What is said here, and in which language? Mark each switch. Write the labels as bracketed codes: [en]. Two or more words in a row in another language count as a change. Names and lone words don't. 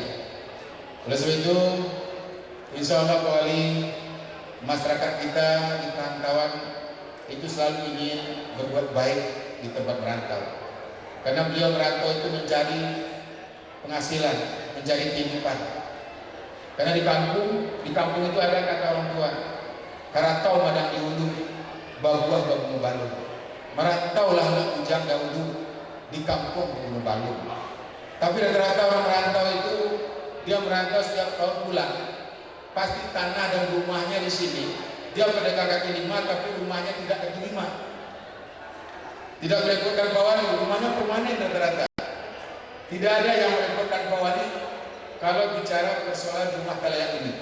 [id] Oleh sebab itu, insya Allah Pak Wali, masyarakat kita di perantauan itu selalu ingin berbuat baik di tempat merantau. Karena beliau merantau itu mencari penghasilan, mencari kehidupan. [min] Karena di kampung itu ada kata orang tua, karantau madang di hulu, babuah babu balung. [id] Merantaulah anak ujang dahulu di kampung Gunung Balung. Tapi rata-rata orang merantau itu dia merantau setiap tahun pulang. Pasti tanah dan rumahnya di sini. Dia pedagang kaki lima, tapi rumahnya tidak kaki lima. Tidak merepotkan Pak Wali, rumahnya permanen rata-rata. Tidak ada yang merepotkan Pak Wali kalau bicara persoalan rumah kalayak ini.